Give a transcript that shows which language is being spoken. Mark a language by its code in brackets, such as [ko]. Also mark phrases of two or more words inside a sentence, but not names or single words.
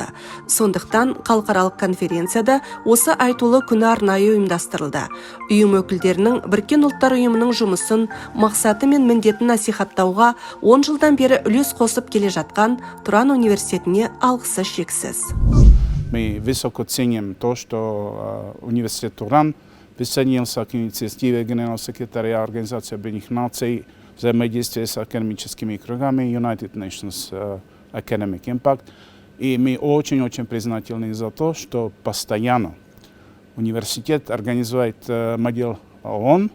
[kk] Сондықтан халықаралық конференцияда осы айтулы күні арнайы ұйымдастырылды. Ұйым өкілдерінің Біріккен ұлттар ұйымының жұмысын, мақсаты мен міндетін насихаттауға 10 жылдан бері үлес қосып келе жатқан Туран университетіне алғысы шексіз. [ru] Мы высоко ценим то, что университет Туран присоединился к инициативе Генерального секретаря Организации Объединенных Наций взаимодействия с академическими кругами [en] United Nations Academic Impact. [ru] И мы очень-очень признательны за то, что постоянно университет организует модель ООН.